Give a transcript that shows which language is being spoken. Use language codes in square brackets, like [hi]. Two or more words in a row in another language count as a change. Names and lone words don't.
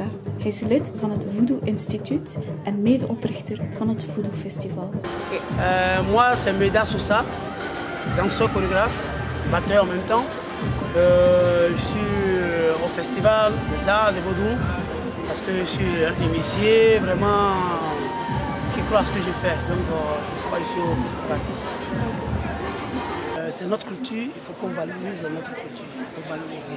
[nl] Hij is lid van het Voodoo Instituut en medeoprichter van het Voodoo Festival. [fr] Moi, c'est Médard Sosa, danseur, chorégraphe, batteur en même temps. Je suis au Festival des Arts de Vaudou parce que je suis un initié vraiment qui croit à ce que je fais. Donc, c'est pourquoi je suis au festival. C'est notre culture, il faut qu'on valorise notre culture, il faut valoriser.